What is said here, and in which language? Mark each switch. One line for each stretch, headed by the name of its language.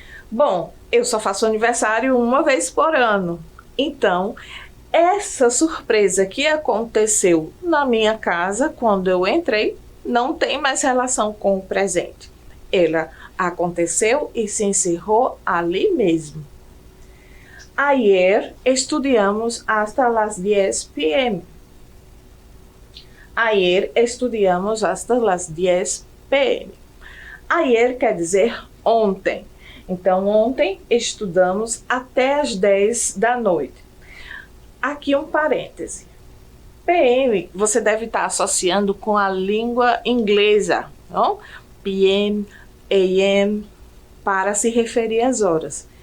Portuguese: Bom, eu só faço aniversário uma vez por ano. Então, essa surpresa que aconteceu na minha casa quando eu entrei não tem mais relação com o presente. Ela aconteceu e se encerrou ali mesmo.
Spanish: Ayer estudiamos hasta las 10 p.m. Ayer estudiamos hasta las 10 p.m.
Portuguese: Ayer quer dizer ontem. Então, ontem estudamos até as 10 da noite. Aqui um parêntese. PM você deve estar associando com a língua inglesa, não? PM, AM, para se referir às horas.